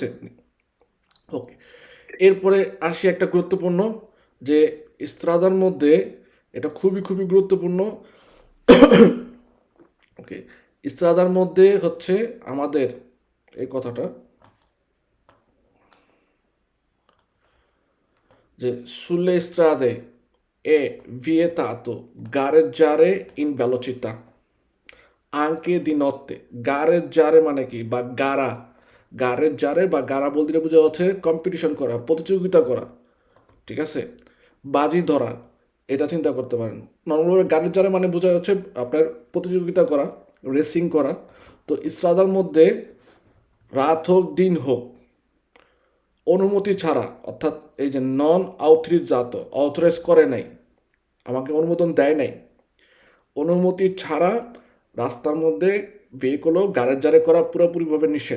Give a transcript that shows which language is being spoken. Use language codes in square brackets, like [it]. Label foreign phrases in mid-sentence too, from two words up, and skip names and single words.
[bn] ওকে, এরপরে আসি একটা গুরুত্বপূর্ণ, যে ইস্ত্রাদার মধ্যে এটা খুবই খুবই গুরুত্বপূর্ণ, ওকে, ইস্ত্রাদার মধ্যে হচ্ছে আমাদের এই কথাটা যে [it] sulle strade è vietato gareggiare in velocità anche di notte. [bn] গারেজ্জারে মানে কি, বা গারা, গারেজ্জারে বা গারা বলতে বোঝা হচ্ছে কম্পিটিশন করা, প্রতিযোগিতা করা, ঠিক আছে, বাজি ধরা, এটা চিন্তা করতে পারেন। নর্মালভাবে গারেজ্জারে মানে বোঝা হচ্ছে আপনার প্রতিযোগিতা করা, রেসিং করা। তো ইস্ত্রাদার মধ্যে রাত হোক দিন হোক অনুমতি ছাড়া, অর্থাৎ এই যে [it] non autorizzato, [bn] অথরাইজ করে নাই, আমাকে অনুমোদন দেয় নাই, অনুমতি ছাড়া রাস্তার মধ্যে ভেহিকলও গাড়েজারে করা পুরোপুরিভাবে নিষেধ।